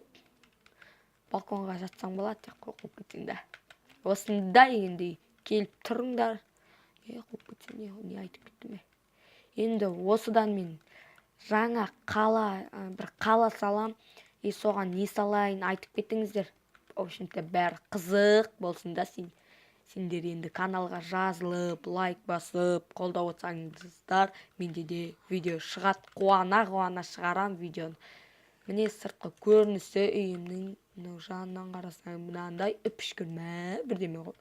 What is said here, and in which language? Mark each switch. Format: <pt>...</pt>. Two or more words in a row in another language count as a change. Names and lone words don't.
<kk>Балконға жатсаң болады, қорқып кетсең да. Осындай енді келіп тұрыңдар. Қорқып кетсең, не айтып кеттім. Енді осыдан мен жаңа бір қала салам. Соған не салайын айтып кеттіңіздер.</kk> <ru>В общем-то,</ru> <kk>бәрі қызық болсын да. Сендер енді каналға жазылып, лайк басып, қолдап отырсаңыздар, менде де видео шығады. Қуана шығарам видеоны. Міне сыртқы көрінісі үйімнің. Мынау жанынан қарасаң мынандай үпішкір бірдеме ғой.</kk>